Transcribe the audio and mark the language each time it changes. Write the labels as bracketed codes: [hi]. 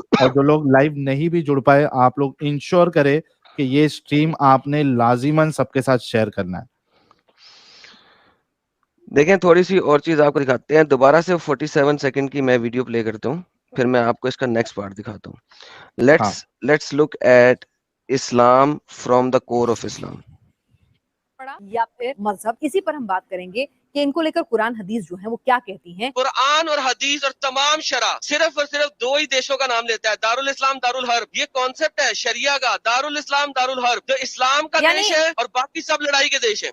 [ur] اور جو لوگ لائیو نہیں بھی جڑ پائے, آپ لوگ انشور کرے کہ یہ سٹریم آپ نے لازماً سب کے ساتھ شیئر کرنا ہے. دیکھیں تھوڑی سی اور چیز آپ کو دکھاتے ہیں. دوبارہ سے 47 سیکنڈ کی میں ویڈیو پلے کرتا ہوں, پھر میں آپ کو اس کا نیکسٹ پارٹ دکھاتا ہوں. [en] Let's look at Islam from the core of Islam. [ur] یا پھر مذہب, اسی پر ہم بات کریں گے کہ ان کو لے کر قرآن حدیث جو ہیں وہ کیا کہتی ہیں. قرآن اور حدیث اور تمام شرع صرف اور صرف دو ہی دیشوں کا نام لیتا ہے, دارالاسلام, دارالحرب. یہ کانسیپٹ ہے شریعہ کا, دارالاسلام, دارالحرب, جو اسلام کا دیش ہے اور باقی سب لڑائی کے دیش ہیں.